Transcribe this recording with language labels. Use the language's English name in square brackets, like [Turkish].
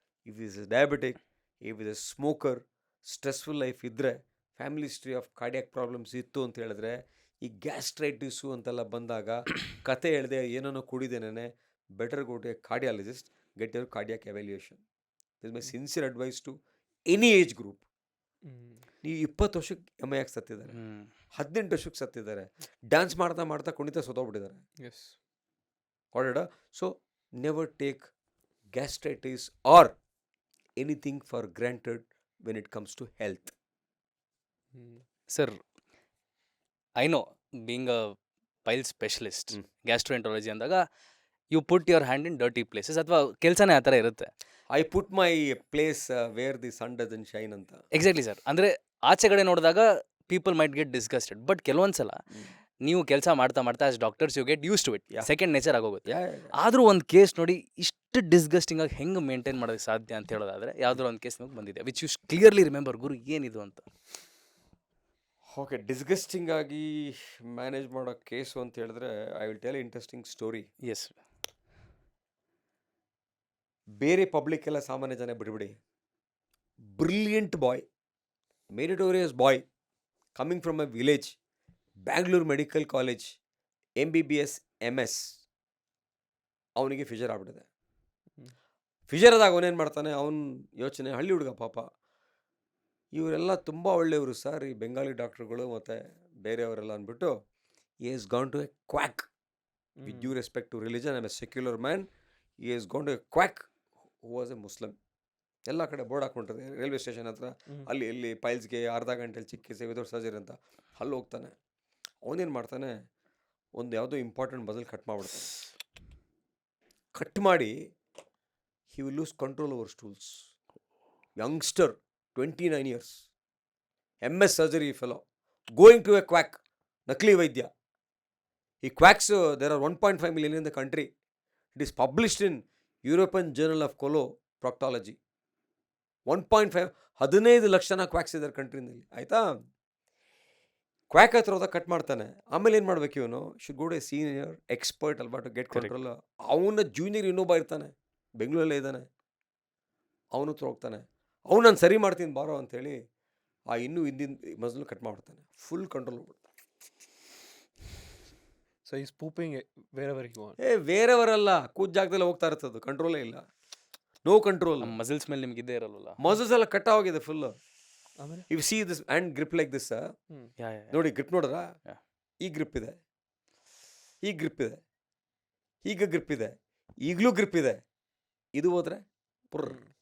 [English] if is diabetic, if is a smoker, stressful life ಇದ್ದರೆ, family history of cardiac problems [Kannada] ಇತ್ತು ಅಂತ ಹೇಳಿದ್ರೆ, ಈ ಗ್ಯಾಸ್ಟ್ರೈಟಿಸು ಅಂತೆಲ್ಲ ಬಂದಾಗ ಕತೆ ಹೇಳಿದೆ ಏನೋ ಕುಡಿದೇನೆ, [English] Better go to a cardiologist, get your cardiac evaluation. This my sincere advice to any age group. [Kannada] ನೀವು 20 ವರ್ಷಕ್ಕೆ ಎಮ್ ಐ ಆಗಿ ಸತ್ತಿದ್ದಾರೆ, 18 ವರ್ಷಕ್ಕೆ ಸತ್ತಿದ್ದಾರೆ, ಡ್ಯಾನ್ಸ್ ಮಾಡ್ತಾ ಮಾಡ್ತಾ ಕುಣಿತ ಸೋತೋಗ್ಬಿಟ್ಟಿದ್ದಾರೆ. [English] Yes. Got it? So never take gastritis or anything for granted when it comes to health. Sir, I know being a pile specialist, gastroenterology ಅಂದಾಗ you put your hand in dirty places, [Kannada] ಅಥವಾ ಕೆಲಸನೇ ಆ ಥರ ಇರುತ್ತೆ. [English] I put my place where the sun doesn't shine ಅಂತ. Exactly sir. [Kannada] ಅಂದರೆ ಆಚೆ ಕಡೆ ನೋಡಿದಾಗ [English] people might get disgusted, but [Kannada] ಕೆಲವೊಂದ್ಸಲ ನೀವು ಕೆಲಸ ಮಾಡ್ತಾ ಮಾಡ್ತಾ [English] As doctors you get use to it, Yeah. [Kannada] Second nature ಆಗೋಗುತ್ತೆ. [English] Yeah, yeah, yeah. [Kannada] ಆದರೂ ಒಂದು ಕೇಸ್ ನೋಡಿ ಇಷ್ಟು ಡಿಸ್ಗಸ್ಟಿಂಗ್ ಆಗಿ ಹೆಂಗೆ ಮೇಂಟೈನ್ ಮಾಡೋದಕ್ಕೆ ಸಾಧ್ಯ ಅಂತ ಹೇಳೋದಾದ್ರೆ ಯಾವ್ದಾದ್ರು ಒಂದು ಕೇಸ್ ನಿಮಗೆ ಬಂದಿದೆ [English] which you clearly remember, [Kannada] ಗುರು ಏನಿದು ಅಂತ? ಓಕೆ, ಡಿಸ್ಗಸ್ಟಿಂಗ್ ಆಗಿ ಮ್ಯಾನೇಜ್ ಮಾಡೋ ಕೇಸು ಅಂತ ಹೇಳಿದ್ರೆ [English] I will tell interesting story. Yes. [Kannada] ಬೇರೆ ಪಬ್ಲಿಕ್ ಎಲ್ಲ ಸಾಮಾನ್ಯ ಜನ ಬಿಡ್ಬಿಡಿ, [English] brilliant boy, meritorious boy, coming from a village, [Kannada] Bangalore medical college, MBBS MS, ಅವನಿಗೆ ಫಿಶರ್ ಆಗ್ಬಿಟ್ಟಿದೆ. ಫಿಶರ್ ಆದಾಗ ಅವನೇನು ಮಾಡ್ತಾನೆ, ಅವನ ಯೋಚನೆ, ಹಳ್ಳಿ ಹುಡುಗ ಪಾಪ, ಇವರೆಲ್ಲ ತುಂಬ ಒಳ್ಳೆಯವರು ಸರ್, ಈ ಬೆಂಗಾಲಿ ಡಾಕ್ಟ್ರುಗಳು ಮತ್ತು ಬೇರೆಯವರೆಲ್ಲ ಅಂದ್ಬಿಟ್ಟು [English] he has gone to a quack. With due respect to religion, I'm a secular man. He has gone to a quack who was a Muslim. [Kannada] ಎಲ್ಲ ಕಡೆ ಬೋರ್ಡ್ ಹಾಕ್ಕೊಂಡಿರ್ತಾರೆ ರೈಲ್ವೆ ಸ್ಟೇಷನ್ ಹತ್ರ, ಅಲ್ಲಿ ಎಲ್ಲಿ ಪೈಲ್ಸ್ಗೆ ಅರ್ಧ ಗಂಟೆಲಿ ಚಿಕಿತ್ಸೆ [English] without surgery [Kannada] ಅಂತ. ಅಲ್ಲಿ ಹೋಗ್ತಾನೆ, ಅವನೇನು ಮಾಡ್ತಾನೆ, ಒಂದು ಯಾವುದೋ ಇಂಪಾರ್ಟೆಂಟ್ ಬದಲು ಕಟ್ ಮಾಡಿಬಿಡ್ತಾನೆ. ಕಟ್ ಮಾಡಿ [English] he will lose control over stools. Youngster, 29 years, MS surgery fellow, going to a quack, [Kannada] ನಕಲಿ ವೈದ್ಯ. [English] ಈ quacks, there are 1.5 million in the country. It is published in European Journal of Coloproctology. [Kannada] 1.5, 15 ಲಕ್ಷನ quirks ಇದ್ದಾರೆ ಕಂಟ್ರಿನಲ್ಲಿ, ಆಯಿತಾ? Quack ಹತ್ರ ಹೋದಾಗ cut ಮಾಡ್ತಾನೆ. ಆಮೇಲೆ ಏನು ಮಾಡ್ಬೇಕು ಇವನು, [English] Should go to a senior expert ಅಲ್ವಾ to get control. [Kannada] ಅವನ ಜೂನಿಯರ್ ಇನ್ನೊಬ್ಬ ಇರ್ತಾನೆ, ಬೆಂಗಳೂರಲ್ಲೇ ಇದ್ದಾನೆ, ಅವನು ಹತ್ರ ಹೋಗ್ತಾನೆ, ಅವ್ನು ನಾನು ಸರಿ ಮಾಡ್ತೀನಿ ಬಾರೋ ಅಂತೇಳಿ ಆ ಇನ್ನೂ ಹಿಂದಿನ ಮಜಲು ಕಟ್ ಮಾಡ್ಬಿಡ್ತಾನೆ, ಫುಲ್ ಕಂಟ್ರೋಲ್ ಹೋಗ್ಬಿಡ್ತಾನೆ. [English] So he's pooping wherever he wants. [Kannada] ಬೇರೆಯವರೆಲ್ಲ ಕೂತ್ ಜಾಗದಲ್ಲಿ ಹೋಗ್ತಾ ಇರ್ತದೆ, ಕಂಟ್ರೋಲೇ ಇಲ್ಲ, ನೋ ಕಂಟ್ರೋಲ್. ನಮ್ಮ ಮಸಲ್ಸ್ ಮೇಲೆ ನಿಮ್ಗೆ ಇದ್ದೇ ಇರಲ್ವಲ್ಲ, ಮಸಲ್ಸ್ ಎಲ್ಲ ಕಟ್ ಆಗಿದೆ ಫುಲ್. ಆಮೇಲೆ [English] you see this hand grip like this, [Kannada] ನೋಡಿ ಗ್ರಿಪ್ ನೋಡ್ರ, [English] Yeah. [Kannada] ಈ ಗ್ರಿಪ್ ಇದೆ, ಈ ಗ್ರಿಪ್ ಇದೆ, ಈಗ ಗ್ರಿಪ್ ಇದೆ, ಈಗಲೂ ಗ್ರಿಪ್ ಇದೆ, ಇದು ಹೋದ್ರೆ ಪುರ್.